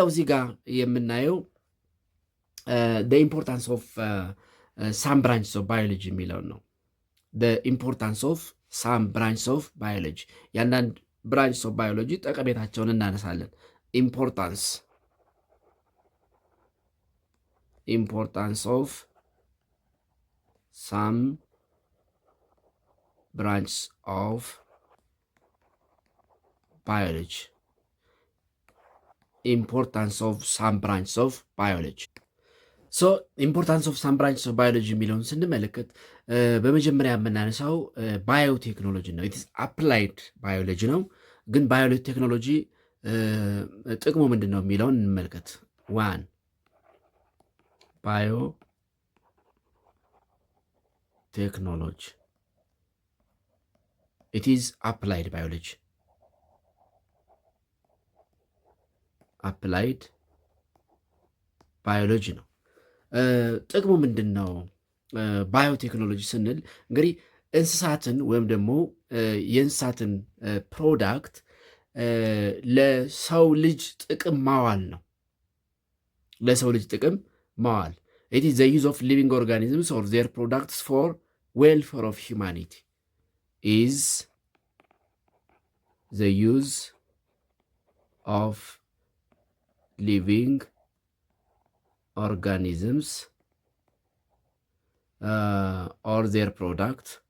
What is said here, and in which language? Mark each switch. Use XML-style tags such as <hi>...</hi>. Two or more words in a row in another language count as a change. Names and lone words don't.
<am>እዚህ ጋር የምናየው</am> <en>the importance of some branches of biology</en> <am>የሚለውን ነው።</am> <en>the importance of some branches of biology የአንዳንድ branches of biology</en> <am>ጠቀሜታቸውን እናነሳለን።</am> <en>importance of some branches of biology. importance of some branches of biology. so importance of some branches of biology</en> <am>የሚለውን ስንመለከት በመጀመሪያ የምናነሳው ባዮቴክኖሎጂ ነው።</am> <en>it's applied biology</en> <am>ነው። ግን ባዮቴክኖሎጂ ጥቅሙ ምንድን ነው የሚለውን እንመልከት።</am> <en>one bio technology it is applied biology.</en> <am>applied ባዮሎጂ ነው። ጥቅሙ ምንድን ነው? ባዮቴክኖሎጂ ስንል እንግዲህ እንስሳትን ወይም ደግሞ የእንስሳትን ፕሮዳክት ለሰው ልጅ ጥቅም ማዋል ነው። ለሰው ልጅ ጥቅም ማዋል</am> <en>it is the use of living organisms or their products for welfare of humanity is the use of living organisms or their products</en>